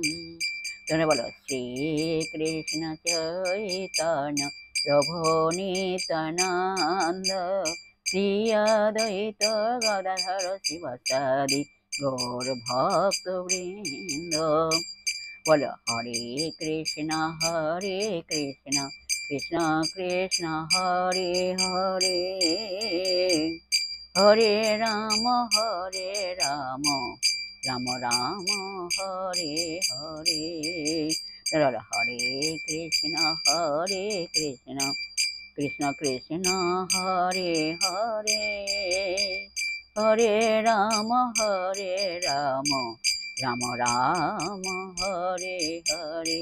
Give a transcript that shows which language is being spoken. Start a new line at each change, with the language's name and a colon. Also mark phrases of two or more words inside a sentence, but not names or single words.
Bangla: তোমরা বলো শ্রীকৃষ্ণ চৈতন্য প্রভু নিত্যানন্দ শ্রী অদ্বৈত গদাধর শিবসাদি গৌর ভক্ত বৃন্দ।
Hindi: बोलो हरे कृष्ण कृष्ण कृष्ण हरे हरे हरे राम राम राम हरे हरे। बोलो हरे कृष्ण कृष्ण कृष्ण हरे हरे हरे राम राम राम हरे हरे।